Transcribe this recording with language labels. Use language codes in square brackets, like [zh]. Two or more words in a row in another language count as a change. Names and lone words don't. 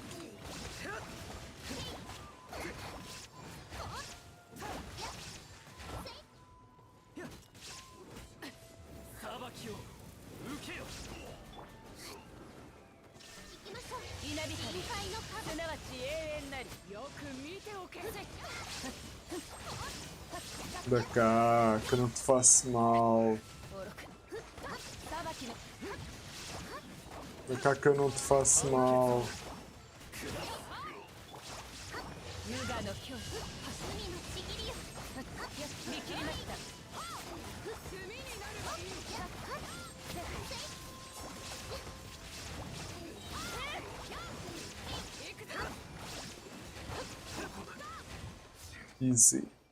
[ja] 裁きを受けよ。行きましょう。稲光深海の風。すなわち永遠なり。よく見ておけ。 [pt] Da cá, que eu não te faço mal. [ja] 裁きの [pt] Da cá que eu não te faço mal. [ja] 無我の境地。海のしきりよ。見切りました。 [en] Easy.